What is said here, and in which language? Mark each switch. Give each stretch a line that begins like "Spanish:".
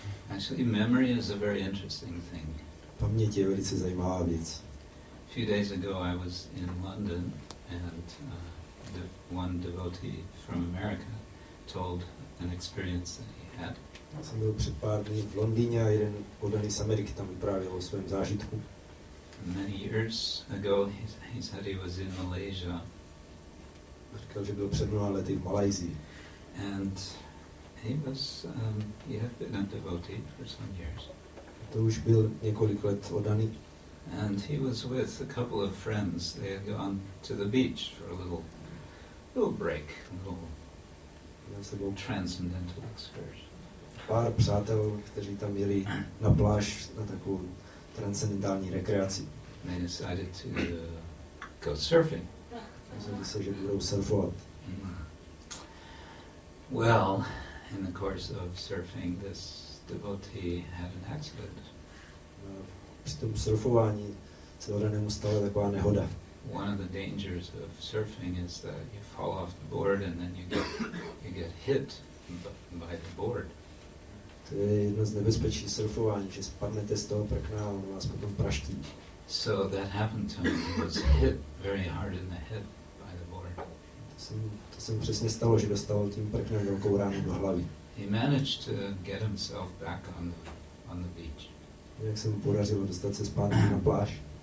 English: Actually, memory is a very interesting thing.
Czech: Paměť je velice zajímavá věc.
English: A few days ago I was in London and one devotee from America told an experience that he had.
Czech: Jsem byl před pár dny v Londýně a jeden oddaný z Ameriky tam vyprávěl o svém zážitku.
English: Many years ago he said he was in Malaysia.
Czech: Říkal, že byl před mnoha lety v Malajsii.
English: And he had been a devotee for some years.
Czech: To už byl několik let oddaný.
English: And he was with a couple of friends. They had gone to the beach for a little break, a little transcendental excursion.
Czech: Pár přátel, kteří tam jeli na pláž na takovou transcendentální rekreaci.
English: They decided to go surfing.
Czech: Rozhodli se, že budou surfovat.
English: Well, in the course of surfing, this devotee had an accident.
Czech: Při tom surfování se oddanému stala taková nehoda.
English: One of the dangers of surfing is that you fall off the board and then you get hit by the board.
Czech: To je jedno z nebezpečí surfování, že spadnete z toho prkna a on vás potom praští.
English: So that happened to me. He was hit very hard in the head by the board.
Czech: To se mu přesně stalo, že dostal tím prknem velkou ránu do hlavy.
English: He managed to get himself back on the beach.
Czech: Jak se mu podařilo dostat se zpátky na pláž.